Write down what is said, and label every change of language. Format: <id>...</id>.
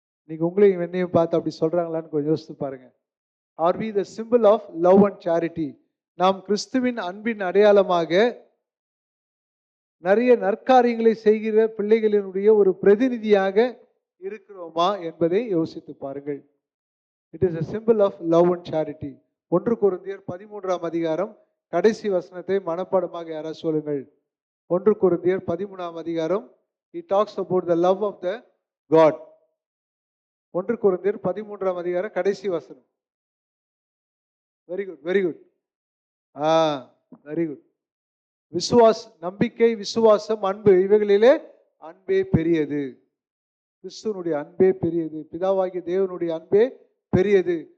<ta>நீங்க உங்களையும் என்னையும் பார்த்து அப்படி சொல்றாங்களான்னு கொஞ்சம் யோசித்து பாருங்க.</ta> <en>Are we the symbol of love and charity?</en> <ta>நாம் கிறிஸ்துவின் அன்பின் அடையாளமாக நிறைய நற்காரியங்களை செய்கிற பிள்ளைகளினுடைய ஒரு பிரதிநிதியாக இருக்கிறோமா என்பதை யோசித்து பாருங்கள்.</ta> <en>It is a symbol of love and charity.</en> <ta>1 கொரிந்தியர் 13ஆம் அதிகாரம் கடைசி வசனத்தை மனப்பாடமாக யாராவது சொல்லுங்கள். 1 கொரிந்தியர் 13ஆம் அதிகாரம்,</ta> <en>he talks about the love of the God.</en> <ta>1 கொரிந்தியர் 13ஆம் அதிகாரம் கடைசி வசனம்.</ta> <en>Very good, very good, very good.</en> <ta>நம்பிக்கை, விசுவாசம், அன்பு, இவைகளிலே அன்பே பெரியது. கிறிஸ்துவனுடைய அன்பே பெரியது. பிதாவாகிய தேவனுடைய அன்பே பெரியது.</ta>